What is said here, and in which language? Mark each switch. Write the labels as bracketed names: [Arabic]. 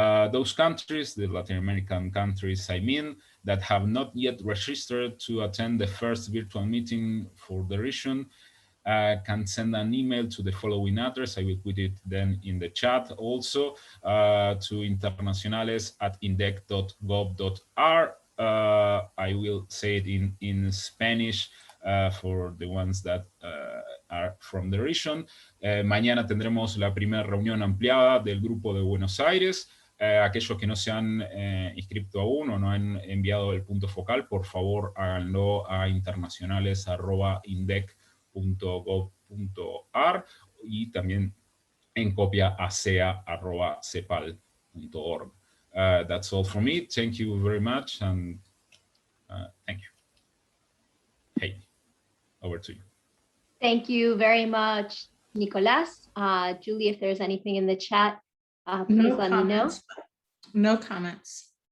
[English] Those countries, the Latin American countries, I mean, that have not yet registered to attend the first virtual meeting for the region, can send an email to the following address. I will put it then in the chat also, to internacionales@indec.gov.ar. I will say it in Spanish for the ones that are from the region. [Spanish] Mañana tendremos la primera reunión ampliada del Grupo de Buenos Aires. Aquellos que no se han inscrito aún o no han enviado el punto focal, por favor háganlo a internacionales@indec.gov.ar y también en copia a sea@cepal.org. [English] That's all from me. Thank you very much, and thank you. Hey, over to you. Thank you very much, Nicolas. Julie, if there's anything in the chat, please let me know. No comments.